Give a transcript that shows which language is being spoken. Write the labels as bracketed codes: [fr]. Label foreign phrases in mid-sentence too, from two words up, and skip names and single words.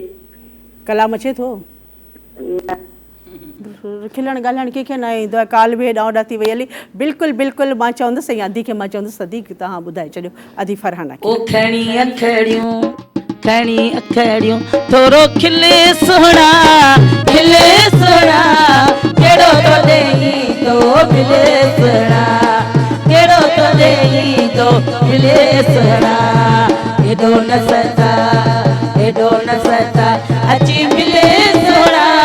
[sd] कलाम अचे थो खिलण ॻाल्हाइण कंहिंखे न ईंदो आहे काल बि हेॾां होॾां थी वई हली बिल्कुलु बिल्कुलु मां चवंदसि ऐं अदी खे मां चवंदसि अदी तव्हां ॿुधाए छॾियो अदी फरहाना खे ओ खणी अखड़ियूं खणी अखड़ियूं थोरो खिले सोना केड़ो तो देई तो मिले सोना केड़ो तो देई तो मिले सोना एडो न सता अची मिले सोना